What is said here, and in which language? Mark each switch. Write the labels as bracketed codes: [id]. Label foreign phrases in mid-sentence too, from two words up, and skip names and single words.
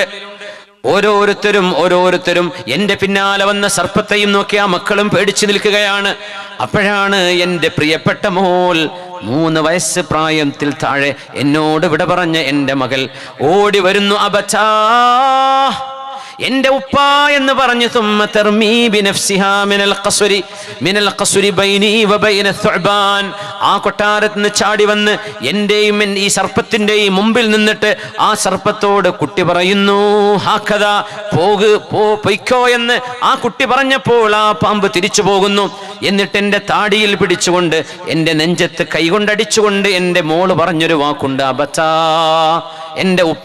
[ml] ഓരോരുത്തരും എന്റെ പിന്നാലെ വന്ന സർപ്പത്തെയും നോക്കി ആ മക്കളും പേടിച്ചു നിൽക്കുകയാണ്. അപ്പോഴാണ് എൻ്റെ പ്രിയപ്പെട്ട മോൾ, 3 വയസ്സ് പ്രായത്തിൽ താഴെ, എന്നോട് വിട പറഞ്ഞ എൻ്റെ മകൾ ഓടി വരുന്നു. അബച്ചാ, എന്റെ ഉപ്പ എന്ന് പറഞ്ഞു. [ar] ثم ترمي بنفسها من القصر بيني وبين الثعبان, [ml] ആ കൊട്ടാരത്തിൽ നിന്ന് ചാടി വന്ന് എന്റെയും ഈ സർപ്പത്തിന്റെയും മുമ്പിൽ നിന്നിട്ട് ആ സർപ്പത്തോട് കുട്ടി പറയുന്നു, ഹാക്കദാ, പൊയ്ക്കോ എന്ന് ആ കുട്ടി പറഞ്ഞപ്പോൾ ആ പാമ്പ് തിരിച്ചു പോകുന്നു. എന്നിട്ട് എൻ്റെ താടിയിൽ പിടിച്ചുകൊണ്ട്, എൻ്റെ നെഞ്ചത്ത് കൈകൊണ്ടടിച്ചുകൊണ്ട് എൻ്റെ മോള് പറഞ്ഞൊരു വാക്കുണ്ട്, അബത്താ, എൻ്റെ ഉപ്പ.